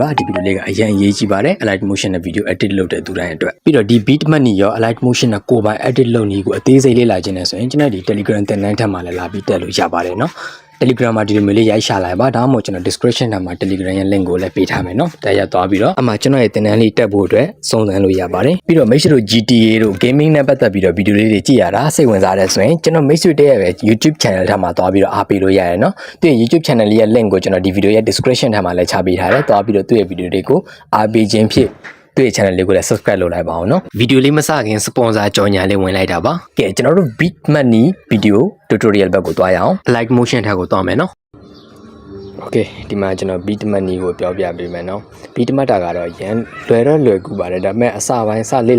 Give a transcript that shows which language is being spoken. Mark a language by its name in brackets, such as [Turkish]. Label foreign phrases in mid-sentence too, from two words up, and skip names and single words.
[Burmese] ပါဒီဗီဒီယိုလေးကအရင်အရေးကြီးပါတယ် Alight Motion နဲ့ [English] video edit [Burmese] လုပ်တဲ့သူတိုင်းအတွက်ပြီးတော့ဒီ beat မှတ်နည်းရော Alight Motion နဲ့ကိုယ်ပိုင် edit လုပ်နည်းကိုအသေးစိတ်လေ့လာခြင်းနဲ့ဆိုရင်ကျွန်တော်ဒီ Telegram သင်တန်းထက်မှလည်းလာပြီးတက်လို့ရပါတယ်เนาะ Telegram မှာဒီလိုမျိုးလေးရိုက်ရှာလိုက်ပါဒါမှမဟုတ်ကျွန်တော် description ထဲမှာ Telegram ရဲ့ link ကိုလည်းပေးထားမယ်เนาะဒါရသွားပြီးတော့အမှကျွန်တော်ရဲ့သ င်တန်းလေးတက်ဖို့အတွက်စုံစမ်းလို့ရပါတယ်ပြီးတော့ make sure တို့ GTA တို့ gaming နဲ့ပတ်သက်ပြီးတော့ video လေးတွေကြည့်ရတာစိတ်ဝင်စားတဲ့ဆိုရင်ကျွန်တော် make sure တဲ့ရဲ့ [English] YouTube channel [Burmese] ထဲမှာသွားပြီးတော့အားပေးလို့ရတယ်เนาะသူရဲ့ [English] YouTube channel [Burmese] လေးရဲ့ link ကိုကျွန်တော်ဒီ video ရဲ့ description ထဲမှာလည်းချပေးထားတယ်သွားပြီးတော့သူ့ရဲ့ video တွေကိုအားပေးခြင်းဖြစ်သူ့ရဲ့ channel လေးကိုလည်း subscribe လုပ်လိုက်ပါအောင်เนาะ video လေးမစခင် sponsor ကြော်ညာလေးဝင်လိုက်တာပါကဲကျွန်တော်တို့ [English] beat money video tutorial [Burmese] ဘက်ကိုသွား ရအောင် Alight Motion ထက်ကိုသွားမယ်เนาะ Okay ဒီမှာကျွန်တော် [English] beat money [Burmese] ကိုပြောပြပေးမယ်เนาะ beat မှတ်တာကတော့ရန်လွယ်ကူပါတယ်ဒါပေမဲ့အစပိုင်းစလေ့